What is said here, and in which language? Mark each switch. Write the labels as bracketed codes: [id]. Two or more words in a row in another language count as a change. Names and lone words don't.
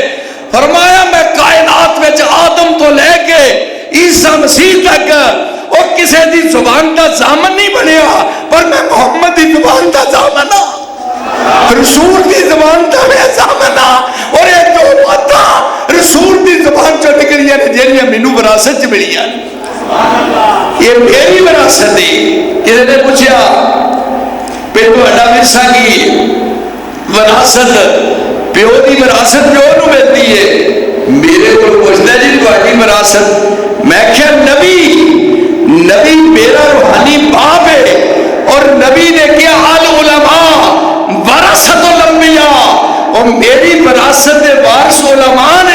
[pa] فرمایا میں کائنات میں آدم تو لے کے عیسیٰ مسیح تک وہ کسی دی زبان کا ضامن نہیں بنیا, پر میں محمد دی زبان کا ضامن ہاں, رسول دی زبان کا میں ضامن ہاں. اور یہ جو باتاں رسول دی زبان چو نکلیاں نے جہاں مینوں وراثت چ ملیاں, [ur] یہ میری وراثت ہے. [pa] کسی نے پوچھا پہ تہاڈا ورثہ کی وراثت, پیو دی وراثت پیو نو ملتی ہے. [ur] میرے کو پوچھتا جی تہاڈی وراثت, میں کہا نبی میرا روحانی باپ ہے, اور نبی نے کیا [ar] العلماء ورثۃ الانبیاء, [ur] اور میری وراثت وارث علماء نے.